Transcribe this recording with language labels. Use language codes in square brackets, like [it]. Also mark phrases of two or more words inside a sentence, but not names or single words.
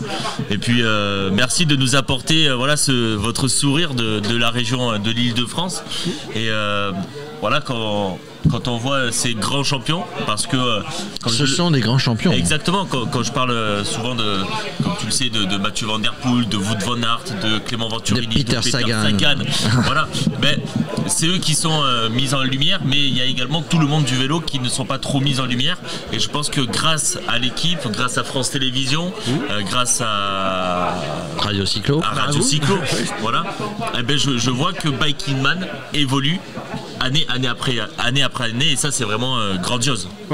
[fr] Et puis merci de nous apporter votre sourire de la région de l'Île-de-France. Et voilà, quand on voit ces grands champions, parce que ce sont des grands champions. Exactement, quand je parle souvent comme tu le sais, de Mathieu Van Der Poel, de Wout van Aert, de Clément Venturini, de Peter Sagan. Voilà, c'est eux qui sont mis en lumière, mais il y a également tout le monde du vélo qui ne sont pas trop mis en lumière. Et je pense que grâce à l'équipe, grâce à France Télévisions, grâce à Radio Cyclo, voilà, je vois que Bike in Man évolue année après année, et ça c'est vraiment grandiose.